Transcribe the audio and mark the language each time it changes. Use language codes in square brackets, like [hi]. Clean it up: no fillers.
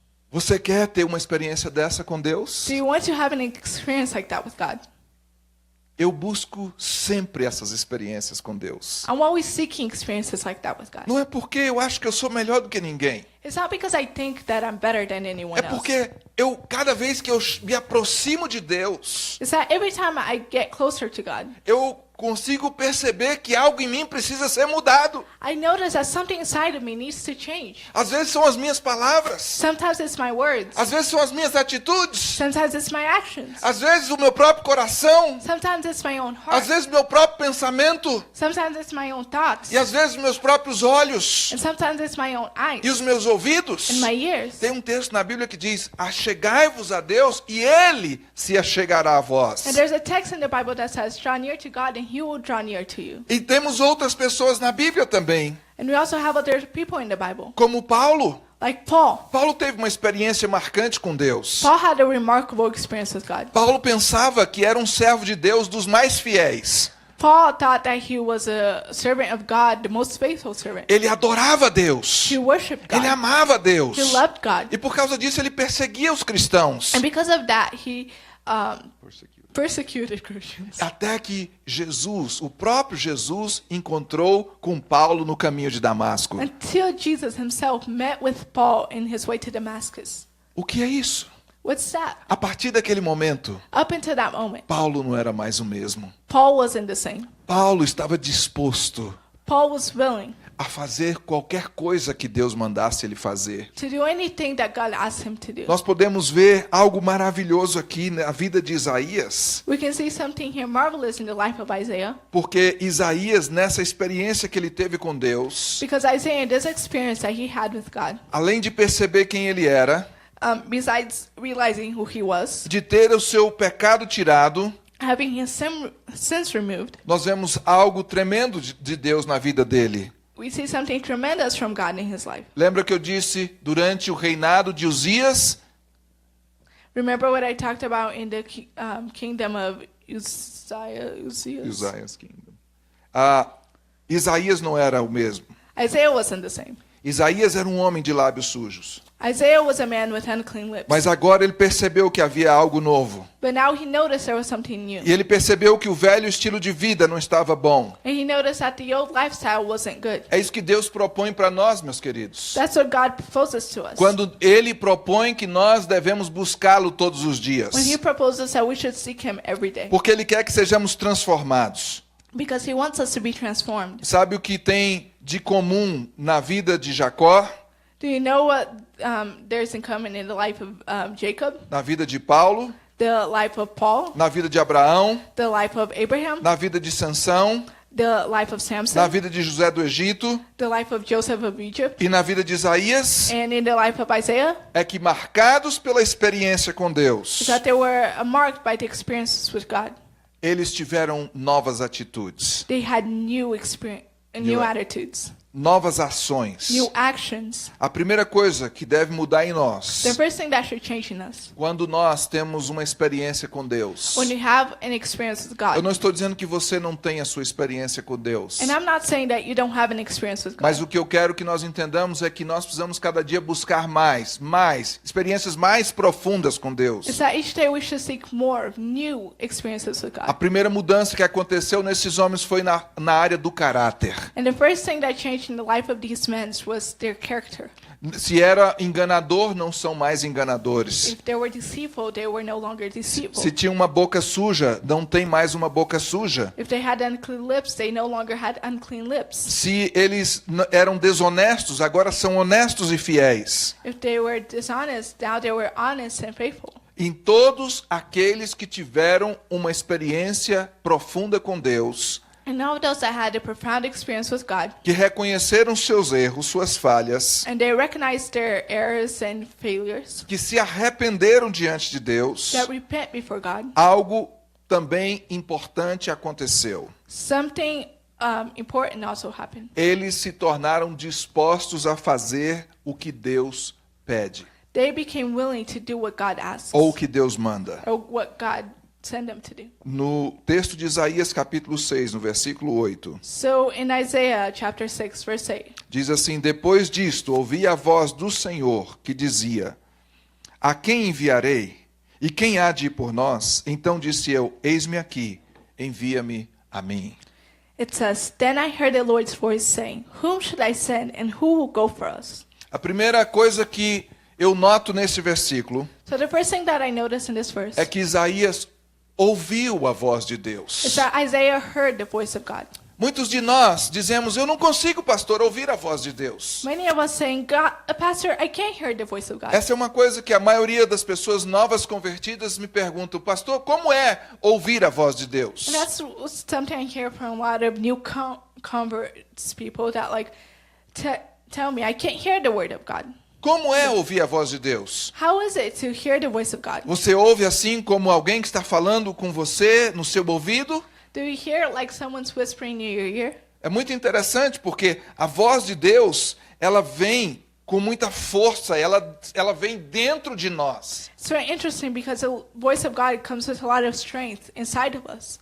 [pt] Você quer ter uma experiência dessa com Deus? [en] Do you want to have an experience like that with God? [pt] Eu busco sempre essas experiências com Deus. [en] I'm always seeking experiences like that with God. [pt] Não é porque eu acho que eu sou melhor do que ninguém. [en] It's not because I think that I'm better than anyone [pt] É [en] else. [pt] porque cada vez que eu me aproximo de Deus, [en] It's that every time I get closer to God, [pt] eu consigo perceber que algo em mim precisa ser mudado. [en] I notice that something inside of me needs to change. [pt] Às vezes são as minhas palavras. [en] Sometimes it's my words. [pt] Às vezes são as minhas atitudes. [en] Sometimes it's my actions. [pt] Às vezes o meu próprio coração. [en] Sometimes it's my own [pt] Às [en] heart. [pt] vezes o meu próprio pensamento. [en] Sometimes it's my own thoughts. [pt] E às vezes os meus próprios olhos. [en] And sometimes it's my own eyes [pt] E os meus ouvidos. [en] and my ears. [pt] Tem um texto na Bíblia que diz: achegai-vos a Deus e Ele se achegará a vós. [en] And there's a text in the Bible that says, draw near to God and He will draw near to you. [pt] E temos outras pessoas na Bíblia também, [en] And we also have other people in the Bible, [pt] como Paulo. [en] like Paul. [pt] Paulo teve uma experiência marcante com Deus. [en] Paul had a remarkable experience with God. [pt] Paulo pensava que era um servo de Deus dos mais fiéis. [en] Paul thought that he was a servant of God, the most faithful servant. [pt] Ele adorava Deus. [en] He worshipped God. [pt] Ele amava Deus. [en] He loved God. [pt] E por causa disso ele perseguia os cristãos. [en] And because of that, he persecuted Christians. [pt] Até que Jesus, o próprio Jesus, encontrou com Paulo no caminho de Damasco. [en] Until Jesus himself met with Paul in his way to Damascus. [pt] O que é isso? [en] What's that? [pt] A partir daquele momento, [en] Up until that moment, [pt] Paulo não era mais o mesmo. [en] Paul wasn't the same. [pt] Paulo estava disposto [en] Paul was willing [pt] a fazer qualquer coisa que Deus mandasse ele fazer. [en] to do anything that God asked him to do. [pt] Nós podemos ver algo maravilhoso aqui na vida de Isaías, [en] We can see something here marvelous in the life of Isaiah, [pt] porque Isaías, nessa experiência que ele teve com Deus, [en] because Isaiah, in this experience that he had with God, [pt] além de perceber quem ele era, [en] besides realizing who he was, [pt] de ter o seu pecado tirado, [en] having his sins removed, [pt] nós vemos algo tremendo de Deus na vida dele. [en] we see something tremendous from God in his life. [pt] Lembra que eu disse durante o reinado de Uzias? [en] Remember what I talked about in the kingdom of Uzziah? Uzziah's kingdom. [pt] Isaías não era o mesmo. [en] Isaiah wasn't the same. [pt] Isaías era um homem de lábios sujos. [en] Isaiah was a man with unclean lips. [pt] Mas agora ele percebeu que havia algo novo. [en] But now he noticed there was something new. [pt] E ele percebeu que o velho estilo de vida não estava bom. [en] And he noticed that the old lifestyle wasn't good. [pt] É isso que Deus propõe para nós, meus queridos. [en] That's what God proposes to us. [pt] Quando ele propõe que nós devemos buscá-lo todos os dias. [en] When he proposes that we should seek him every day. [pt] Porque ele quer que sejamos transformados. [en] Because he wants us to be transformed. [pt] Sabe o que tem de comum na vida de Jacó? [en] Do you know what there's in common in the life of Jacob, [pt] Na vida de Paulo? [en] the life of Paul, [pt] Na vida de Abraão? [en] the life of Abraham, [pt] Na vida de Sansão? [en] the life of [pt] Na [en] Samson, [pt] vida de José do Egito? [en] the life of Joseph of Egypt, [pt] E na vida de Isaías? [en] and in the life of Isaiah? [pt] É que marcados pela experiência com Deus, [en] Is that they were marked by the experiences with God. [pt] eles tiveram novas atitudes, [en] They had new experience, new attitudes, [pt] novas ações. [en] new actions. [pt] A primeira coisa que deve mudar em nós, [en] The first thing that should change in us, [pt] quando nós temos uma experiência com Deus. [en] when you have an experience with [pt] Eu [en] God. [pt] não estou dizendo que você não tenha a sua experiência com Deus. [en] And I'm not saying that you don't have an experience with God. [pt] Mas o que eu quero que nós entendamos é que nós precisamos cada dia buscar mais, experiências mais profundas com Deus. [en] Is that each day we should seek more new experiences with [pt] A [en] God. [pt] primeira mudança que aconteceu nesses homens foi na área do caráter. [en] And the first thing that changed in the life of these men was their character. [pt] Se era enganador, não são mais enganadores. [en] If they were deceitful, they were no longer deceitful. [pt] Se tinha uma boca suja, não tem mais uma boca suja. [en] If they had unclean lips, they no longer had unclean lips. [pt] Se eles eram desonestos, agora são honestos e fiéis. [en] If they were dishonest, now they were honest and faithful. [pt] Em todos aqueles que tiveram uma experiência profunda com Deus, [en] And all of those that had a profound experience with God, [pt] que reconheceram seus erros, suas falhas, [en] and they recognized their errors and failures, [pt] que se arrependeram diante de Deus, [en] that repent before God, [pt] algo também importante aconteceu. [en] something important also happened. [pt] Eles se tornaram dispostos a fazer o que Deus pede, [en] They became willing to do what God asks, [pt] ou o que Deus manda. [en] or what God sent them to do. [pt] No texto de Isaías, capítulo 6, no versículo 8, [en] So in Isaiah chapter 6, verse 8, [pt] diz assim: Depois disto, ouvi a voz do Senhor, que dizia: A quem enviarei? E quem há de ir por nós? Então disse eu: Eis-me aqui, envia-me a mim. [en] it says, Then I heard the Lord's voice saying, Whom should I send, and who will go for us? [pt] A primeira coisa que eu noto nesse versículo [en] So the first thing that I noticed in this verse [pt] é que Isaías ouviu a voz de [en] is [pt] Deus. [en] that Isaiah heard the voice of God. [pt] Muitos de nós dizemos: Eu não consigo, pastor, ouvir a voz de Deus. [en] Many of us saying, God, Pastor, I can't hear the voice of God. [pt] Essa é uma coisa que a maioria das pessoas novas convertidas me perguntam: Pastor, como é ouvir a voz de Deus? [en] And that's something I hear from a lot of new converts, people that like tell me, I can't hear the word of God. [pt] Como é ouvir a voz de Deus? [en] How is it to hear the voice of God? [pt] Você ouve assim como alguém que está falando com você no seu ouvido? [en] Do you hear it like someone's whispering in your ear? [pt] É muito interessante porque a voz de Deus, ela vem com muita força, ela vem dentro de nós. [en] It's very interesting because the voice of God comes with a lot of strength inside of us.